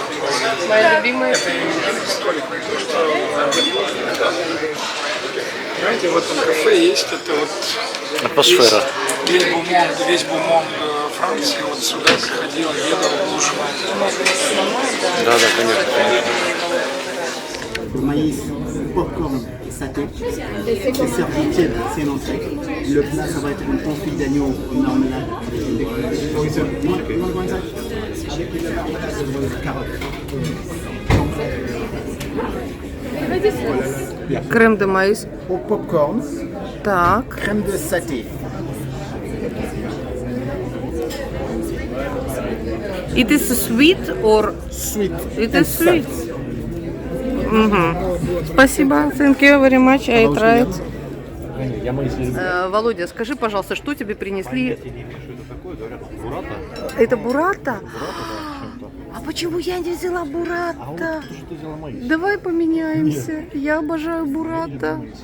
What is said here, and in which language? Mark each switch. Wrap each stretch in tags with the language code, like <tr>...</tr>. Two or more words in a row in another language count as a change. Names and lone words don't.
<ru>Моя любимая. Это именно столик. Знаете, в этом кафе есть это вот Атмосфера. весь бумонг Франции вот сюда приходил, едал, ужинал. Да, конечно.</ru> <fr>Maïs, popcorn et saté. C'est servi tiède, c'est une entrée. Le plat, ça va être une confit d'agneau au marmelade avec une décoration. Avec une carotte. Crème de maïs. Au popcorn,</fr> <ru>Так.</ru> <fr>crème de saté.</fr> <en>It is sweet or Sweet. it is sweet? Спасибо. Thank you very much. I tried.</en> <ru>Володя, скажи, пожалуйста, что тебе принесли? Это бурата? А почему я не взяла бурата? Давай поменяемся. Я обожаю бурата.</ru>